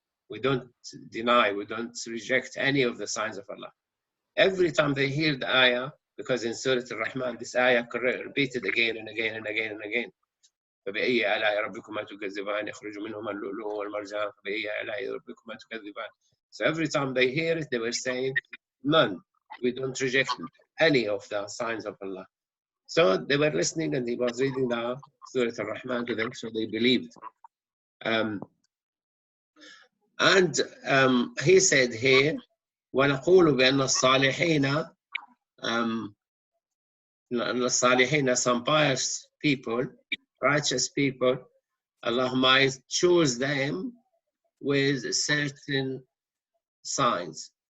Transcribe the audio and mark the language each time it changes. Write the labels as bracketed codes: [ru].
[en] We don't deny, we don't reject any of the signs of Allah. Every time they hear the ayah, because in Surah Al-Rahman this ayah repeated again and again and again and again. [ar] فبأي آلاء ربكما تكذبان يخرج منهما اللؤلؤ والمرجان فبأي آلاء ربكما تكذبان. [en] So every time they hear it, they were saying, none, we don't reject any of the signs of Allah. So they were listening, and he was reading the Surah Al-Rahman to them, so they believed. He said here, [ar] وَنَقُولُ بأن الصالحين, [en] some pious people, righteous people, Allah might choose them with certain signs.